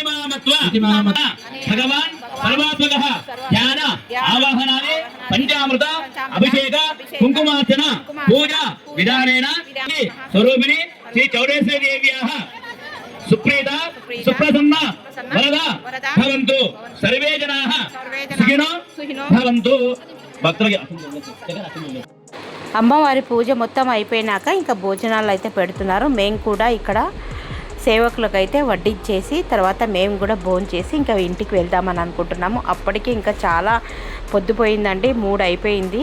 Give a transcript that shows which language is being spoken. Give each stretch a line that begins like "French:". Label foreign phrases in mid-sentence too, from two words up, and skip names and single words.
Sanskrit: मामत्वा भगवान् सर्वात्मकः ध्यान आवाहनानि पंचामृत अभिषेक कुंकुमार्चन पूजा विधानेन स्वरूपिणी श्री चौडेश्वरी देव्याः सुप्रीता सुप्रसन्न वरदा भवन्तु सर्वे जनाः सुखिनो भवन्तु.
Telugu: భక్తులకి అమ్మవారి పూజ మొత్తం అయిపోయినాక ఇంకా భోజనాలు అయితే పెడుతున్నారు. మేము కూడా ఇక్కడ సేవకులకు అయితే వడ్డించేసి తర్వాత మేము కూడా భోంచేసి ఇంకా ఇంటికి వెళ్దామని అనుకుంటున్నాము. అప్పటికి ఇంకా చాలా పొద్దుపోయిందండి, 3 అయిపోయింది.